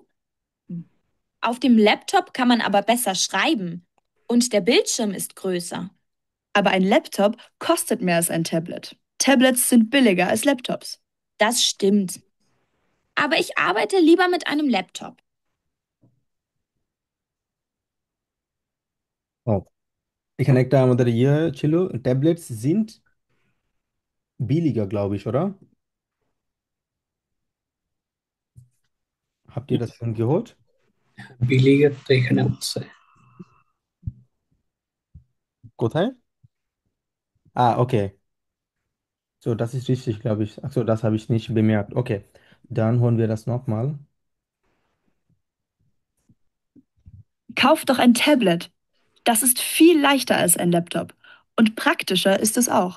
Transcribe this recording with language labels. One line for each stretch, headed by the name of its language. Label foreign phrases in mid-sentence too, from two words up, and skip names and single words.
German: Auf dem Laptop kann man aber besser schreiben. Und der Bildschirm ist größer. Aber ein Laptop kostet mehr als ein Tablet. Tablets sind billiger als Laptops. Das stimmt. Aber ich arbeite lieber mit einem Laptop.
Bangla: ও, এখানে একটা আমাদের ছিল,
German: ট্যাবলেটস sind billiger, glaube ich, oder? Habt ihr das schon gehört?
Bangla: বিলিগের তো এখানে আছে। কোথায়?
German: Okay. So, das ist richtig, glaube ich. Ach so, das habe ich nicht bemerkt. Okay, dann hören wir das nochmal. Kauf doch ein Tablet. Das ist viel leichter als ein Laptop. Und praktischer ist es auch.